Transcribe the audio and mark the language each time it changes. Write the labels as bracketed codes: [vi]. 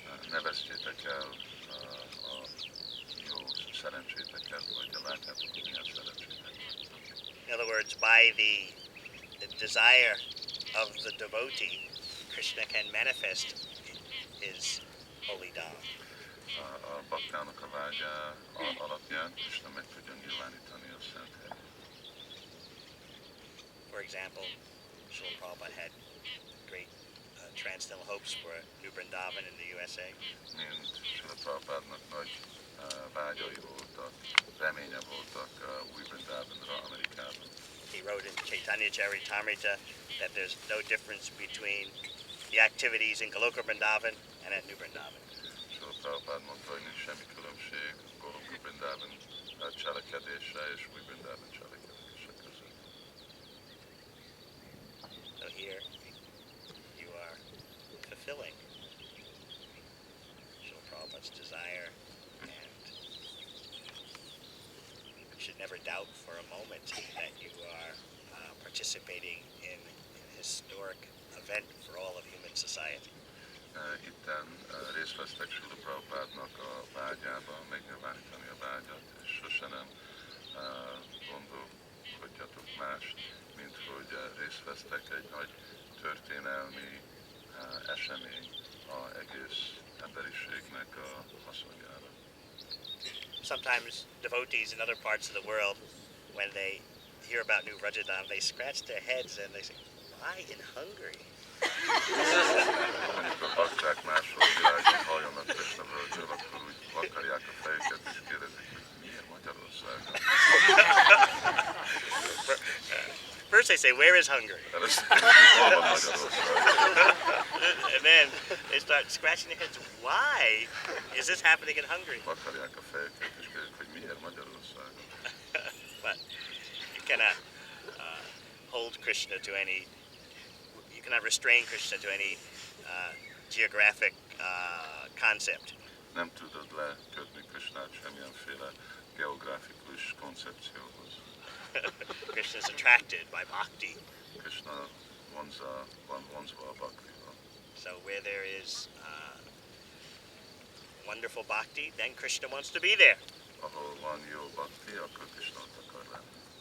[hu] Ne vesztjétek el a jó szerencséteket, vagy a látjátok, hogy milyen szerencsétek. [en] In other words, by the the desire of the devotee, Krishna can manifest his holy Dhama. [hu] A baktának a vágya alapján Krishna meg tudja nyilvánítani a szent helyet. [en] For example, Srila Prabhupada had great transcendental hopes for New Vrindavan in the USA. [hu] Mint Srila Prabhupádnak nagy vágyai voltak, reménye voltak új Vrindavanra Amerikában. [en] He wrote in Chaitanya Charitamrita that there's no difference between the activities in Goloka Vrindavan and at New Vrindavan. [hu] Srila Prabhupád mondta, hogy nincs semmi különbség Goloka Vrindavan cselekedése és új Vrindavan cselekedése között. [en] So here you are fulfilling Srila Prabhupada's desire, and you should never doubt for a moment that you are participating in an historic event for all of human society. [hu] Itten részt vesztek Srila Prabhupádnak a vágyában, megnyilvánítani a vágyat, és sose nem gondolkodjatok mást, mint hogy részt vesztek egy nagy történelmi esemény az egész emberiségnek a haszonjára. [en] Sometimes devotees in other parts of the world, when they hear about New Vraja, they scratch their heads and they say, why in Hungary? [hu] Amikor a bakták máshol világon halljanak Krishna völgyről, akkor úgy vakarják a fejüket és kérdezik, hogy miért Magyarországon? [en] First they say, where is Hungary? [hu] Először hol van Magyarország? [en] And then they start scratching their heads, why is this happening in Hungary? [hu] Vakarják a fejüket és kérdezik, hogy miért Magyarországon? [en] But you cannot hold Krishna to any, you cannot restrain Krishna to any geographic concept. [hu] Nem tudod lekötni Krishnát semmilyenféle geográfikus koncepcióhoz. [en] Krishna is attracted by bhakti. [hu] Krishna van vonzva a bhaktival. [en] So where there is wonderful bhakti, then Krishna wants to be there. [hu] Ahol van jó bhakti, akkor Krishna ott akar lenni.